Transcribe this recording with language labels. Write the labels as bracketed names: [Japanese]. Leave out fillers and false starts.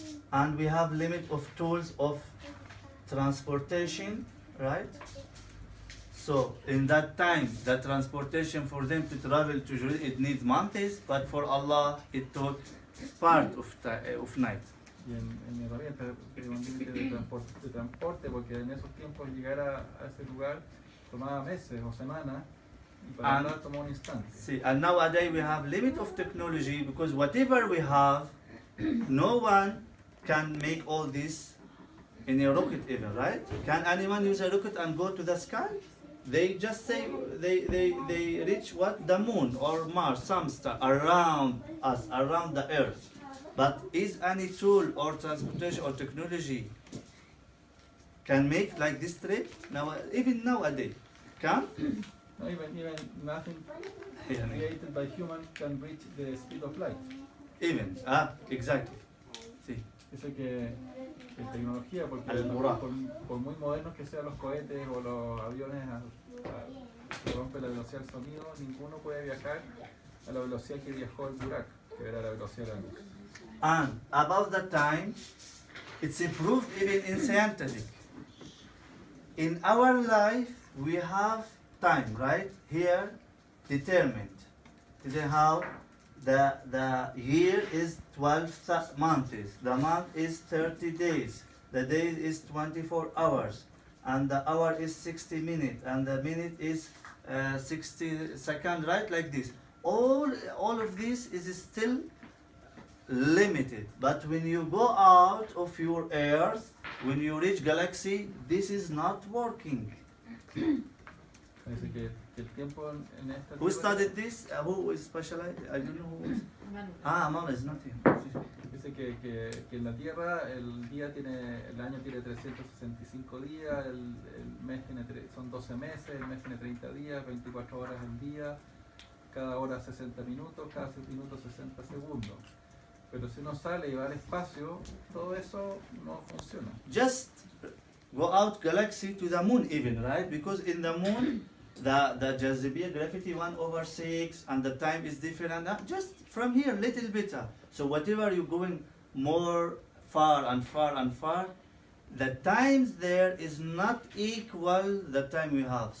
[English] And we have limit of tools of transportation, right? So in that time, the transportation for them to travel to Jerusalem, it needs months, but for Allah, it took part of night. [Spanish] Y en herramientas tiene un límite de transporte, porque en esos tiempos llegar a ese lugar tomaba meses o semanas, y para Allah tomó un instante. [English] See, and nowadays we have limit of technology because whatever we have, no one can make all this in a rocket even, right? Can anyone use a rocket and go to the sky? They just say they reach what? The moon or Mars, some star around us, around the earth. But is any tool or transportation or technology can make like this trip? Now, even nowadays, can? No, even nothing created by human can reach the speed of light. Even, exactly. [Spanish] Sí. Dice que tecnología, porque por muy modernos que sean los cohetes o los aviones que rompen la velocidad del sonido, ninguno puede viajar a la velocidad que viajó el Burak, que era la velocidad de la luz. [English] And about that time, it's improved even in scientific. In our life, we have time, right? Here, determined. Today, how the year is 12 months. The month is 30 days. The day is 24 hours. And the hour is 60 minutes. And the minute is 60 seconds, right? Like this. All of this is still limited. But when you go out of your earth, when you reach galaxy, this is not working. [Spanish] Dice que el tiempo en esta [English] Who [Spanish] tierra- [English] studied this? Who is specialized? I don't know who is. Manu is not here. [Spanish] Dice que en la Tierra el año tiene 365 días, el mes son 12 meses, el mes tiene 30 días, 24 horas al día, cada hora 60 minutos, cada minuto 60 segundos. Pero si uno sale y va al espacio, todo eso no funciona. [English] Just go out galaxy to the moon even, right? Because in the moon, the Jazibiyya gravity 1/6 and the time is different. Just from here, little bit. So whatever you're going more far and far and far, the times there is not equal the time we have.